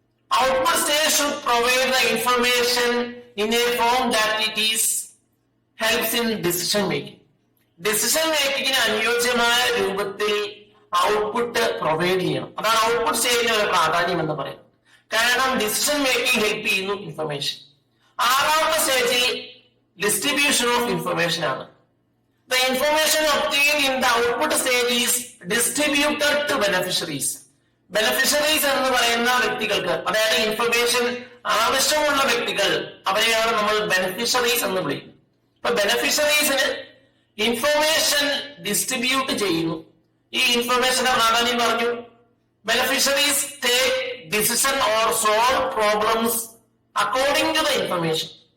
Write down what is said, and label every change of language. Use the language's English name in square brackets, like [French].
[Malayalam] Output stage should provide the information in A form that it is helps in decision making. Decision മേക്കിങ്ങിന് അനുയോജ്യമായ രൂപത്തിൽ output provide ചെയ്യണം. അതാണ് output സ്റ്റേജിന്റെ ഒരു പ്രാധാന്യം എന്ന് പറയുന്നത്. കാരണം ഡിസിഷൻ മേക്കിംഗ് ഹെൽപ്പ് ചെയ്യുന്നു ഇൻഫർമേഷൻ. ആറാമത്തെ സ്റ്റേജിൽ ഡിസ്ട്രിബ്യൂഷൻ ഓഫ് ഇൻഫർമേഷൻ ആണ്. [English] The information obtained in the output stage is distributed to beneficiaries. [Malayalam] Beneficiaries എന്ന് പറയുന്ന വ്യക്തികൾക്ക്, അതായത് ഇൻഫർമേഷൻ ആവശ്യമുള്ള വ്യക്തികൾ, അവരെയാണ് നമ്മൾ ബെനിഫിഷ്യറീസ് എന്ന് വിളിക്കുന്നത്. ഇപ്പൊ ബെനിഫിഷ്യറീസിന് ഇൻഫർമേഷൻ ഡിസ്ട്രിബ്യൂട്ട് ചെയ്യുന്നു. ഈ ഇൻഫർമേഷന്റെ പ്രാധാന്യം പറഞ്ഞു. Beneficiaries take decision or solve problems according to the information.